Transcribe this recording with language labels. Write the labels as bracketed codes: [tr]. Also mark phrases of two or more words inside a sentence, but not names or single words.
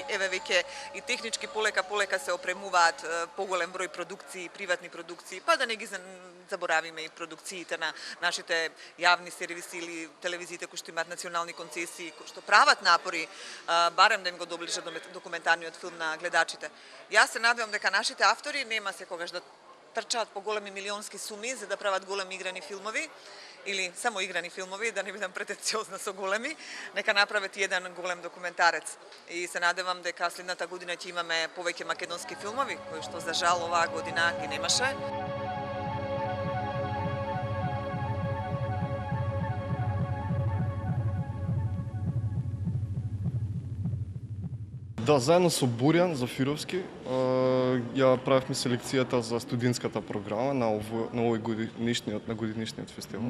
[mk] Еве веќе и технички полека се опремуваат поголем број продукции, приватни продукции, па да не ги заборавиме и продукциите на нашите јавни сервиси или телевизиите кои што имаат национални концесии, кои што прават напори барем да им го доближат документарниот филм на гледачите. Јас се надевам дека нашите автори нема секогаш да трчаат по големи милионски суми за да прават големи играни филмови [sr] ili samo igrani filmovi, da ne budem pretenciozna [mk] со големи, нека направат еден голем документарец. И се надевам дека следната година ќе имаме повеќе македонски филмови, кои што за жал оваа година ги немаше. Да, заедно со Борјан Зафировски ја правевме селекцијата за студентската програма на годинишниот фестивал.